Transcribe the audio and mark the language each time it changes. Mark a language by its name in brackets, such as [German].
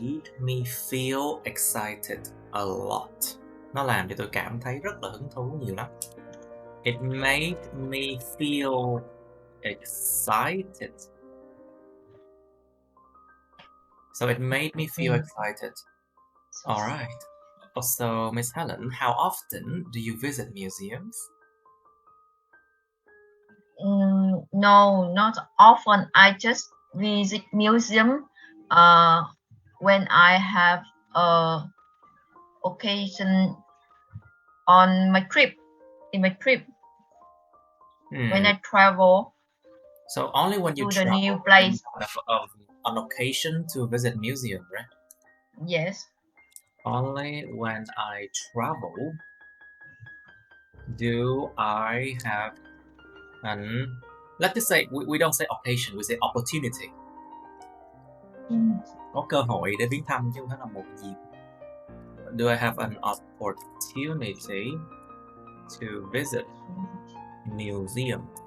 [English] Made me feel excited a lot. [Vietnamese] Nó làm cho tôi cảm thấy rất là hứng thú nhiều lắm. [English] It made me feel excited So it made me feel excited. All right. So, Miss Helen, how often do you visit museums? No, not often. I just visit museum when I have a occasion on my trip. In my trip, when I travel. So only when you to the travel, new place. Of an occasion to visit museum, right? Yes. Only when I travel do I have an, let's just say we don't say occasion, we say opportunity. [Vietnamese] Có cơ hội để viếng thăm chứ không phải là một dịp. [English] Do I have an opportunity to visit museum?